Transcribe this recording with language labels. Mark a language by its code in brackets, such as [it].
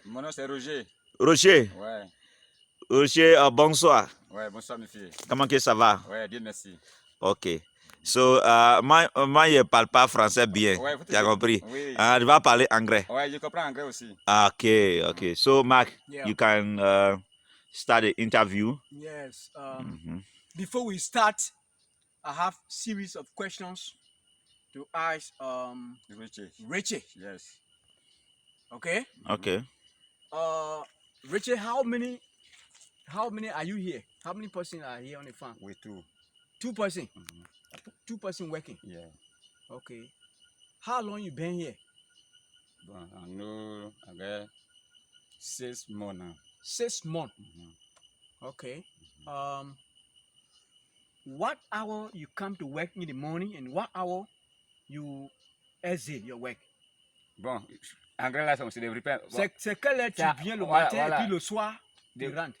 [fr] Mon nom c'est Roger. Rocher. Ouais. Rocher, bonsoir. Ouais, bonsoir mes filles. Comment que ça va? Ouais, bien merci. Ok. So, moi, je ne parle pas français bien. Ouais, Tu as compris? Oui. Je vais parler anglais. Ouais, je comprends anglais aussi. [en] Okay. So, Mark, Yeah. you can start the interview. Yes. Before we start, I have series of questions to ask Richie. Yes. Okay. Okay. Richie, how many are you here? How many person are here on the farm? We two. 2 person. 2 person working. Yeah. Okay. How long you been here? Bon, I know I got 6 months now. 6 months. Okay. What hour you come to work in the morning and what hour you exit your work? [fr] Bon, anglais là, c'est des repères. C'est quelle heure tu viens le matin et puis le soir tu rentres?